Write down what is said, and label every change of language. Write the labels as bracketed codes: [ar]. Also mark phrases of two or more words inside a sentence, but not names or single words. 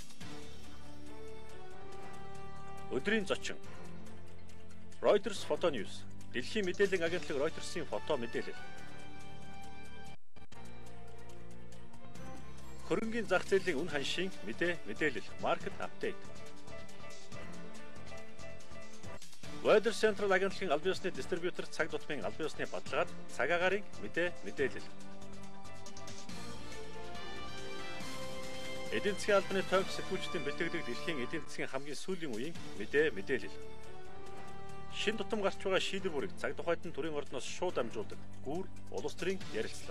[mn] Өдрийн зочин Reuters Photo News Дэлхийн мэдээллийн агентлаг Reuters-ийн фото мэдээлэл. Хөрөнгийн зах зээлийн үн ханшийн мэдээлэл [en] market update. [mn] Weather Central агентлагийн албан ёсны дистрибьютор цаг тутмын албан ёсны баталгаад цаг агаарын мэдээлэл. Эдийн засгийн албаны тойрог сэтгүүлчдийн бэлтгэдэг дэлхийн эдийн засгийн хамгийн сүүлийн үеийн мэдээлэл. Шин тутам гарч байгаа шийдвэр бүрийг цаг тухайд нь төрийн ордноос шууд амжуулдаг гүүр улс төрийн ярилцлага.